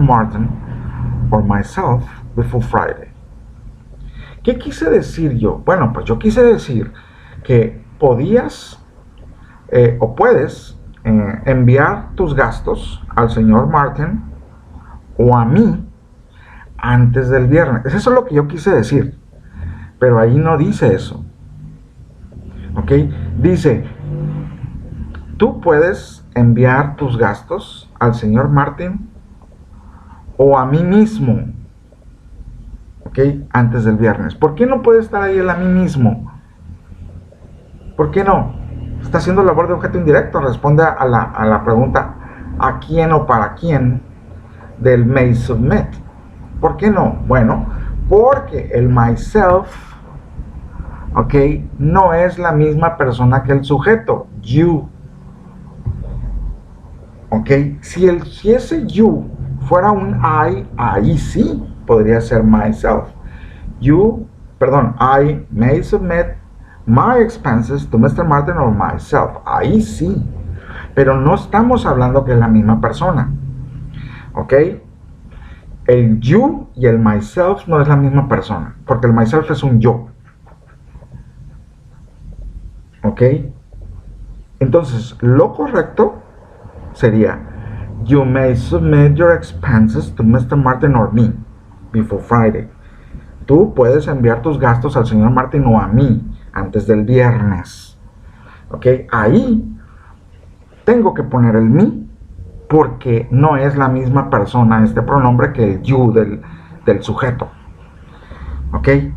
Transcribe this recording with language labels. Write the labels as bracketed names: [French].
[English] Martin or myself before Friday. [Spanish] ¿Qué quise decir yo? Bueno, pues yo quise decir que podías o puedes enviar tus gastos al señor Martin o a mí antes del viernes. Eso es lo que yo quise decir, pero ahí no dice eso. ¿Ok? Dice, tú puedes enviar tus gastos al señor Martin o a mí mismo, ¿ok? Antes del viernes. ¿Por qué no puede estar ahí el a mí mismo? ¿Por qué no? Está haciendo labor de objeto indirecto. Responde a la pregunta ¿a quién o para quién? Del [English] may submit. [Spanish] ¿Por qué no? Bueno, porque el myself, ¿ok? No es la misma persona que el sujeto, you. ¿Ok? Si ese you fuera un I, ahí sí podría ser myself. [English] I may submit my expenses to Mr. Martin or myself. [Spanish] Ahí sí. Pero no estamos hablando que es la misma persona. ¿Ok? El you y el myself no es la misma persona. Porque el myself es un yo. [English] ¿Ok? [Spanish] Entonces, lo correcto sería, [English] you may submit your expenses to Mr. Martin or me before Friday. [Spanish] Tú puedes enviar tus gastos al señor Martin o a mí antes del viernes. ¿Ok? Ahí tengo que poner el me porque no es la misma persona este pronombre que el you del sujeto. ¿Ok?